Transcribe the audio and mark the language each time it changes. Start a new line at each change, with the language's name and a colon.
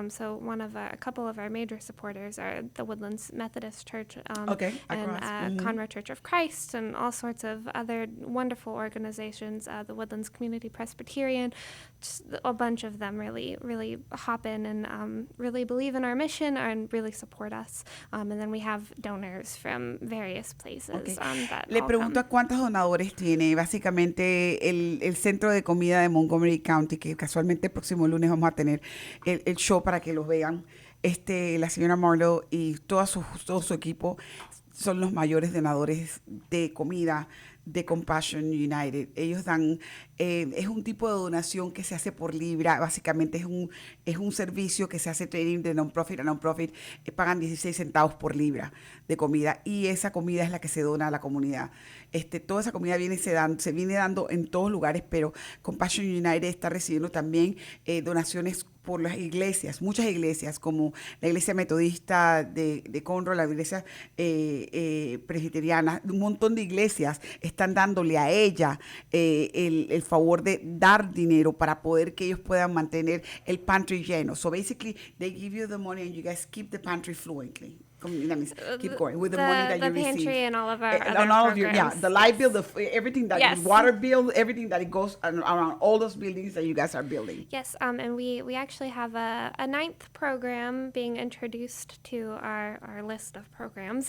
English: So a couple of our major supporters are the Woodlands Methodist Church and Conroe Church of Christ, and all sorts of other wonderful organizations. The Woodlands Community Presbyterian, just a bunch of them really, really hop in and really believe in our mission and really support us. And then we have donors from various places.
Spanish: Le pregunto a cuántos donadores tiene. Básicamente el centro de comida de Montgomery County, que casualmente el próximo lunes vamos a tener el show para que los vean. La señora Marlowe y todo su equipo son los mayores donadores de comida de Compassion United. Ellos dan, es un tipo de donación que se hace por libra. Básicamente es un servicio que se hace trading de non-profit a non-profit. Pagan 16 centavos por libra de comida, y esa comida es la que se dona a la comunidad. Toda esa comida se viene dando en todos lugares, pero Compassion United está recibiendo también donaciones por las iglesias, muchas iglesias, como la iglesia metodista de Conroe, la iglesia presbiteriana, un montón de iglesias están dándole a ella el favor de dar dinero para poder que ellos puedan mantener el pantry lleno.
English: So basically, they give you the money and you guys keep the pantry fluently. That means keep going with the money that you receive. The pantry and all of our other and all programs. of your, the light bill, everything that water bill, everything that it goes around all those buildings that you guys are building. Yes, and we actually have a ninth program being introduced to our list of programs.